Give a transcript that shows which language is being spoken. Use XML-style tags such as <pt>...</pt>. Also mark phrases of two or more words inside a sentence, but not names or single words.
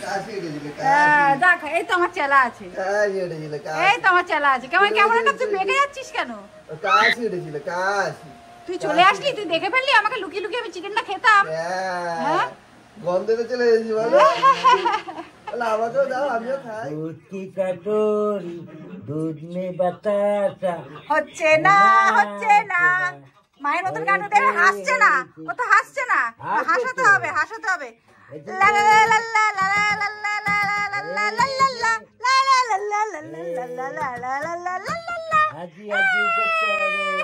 <bn>দেখ এই তো আমার চেলা আছে, এই তো আমার চেলা আছে। কেমন কেমন একটা তুই বেঁকে যাচ্ছিস কেন? তুই চলে আসলি, তুই দেখে ফেললি আমাকে লুকিয়ে লুকিয়ে আমি চিকেনটা খেতাম। হ্যাঁ গন্ধে চলে এসেছি বলো।</bn> <hi>दूध की कटोरी दूध में बतासा</hi> <bn>হচ্ছে না হচ্ছে না মায়ের মতন গান দেখে হাসছে না, ও তো হাসছে না, হাসাতে হবে হাসাতে হবে। লা লা লা লা লা লা লা লা লা লা লা লা লা লা লা লা লা লা। আজি আজি করতে হবে</bn>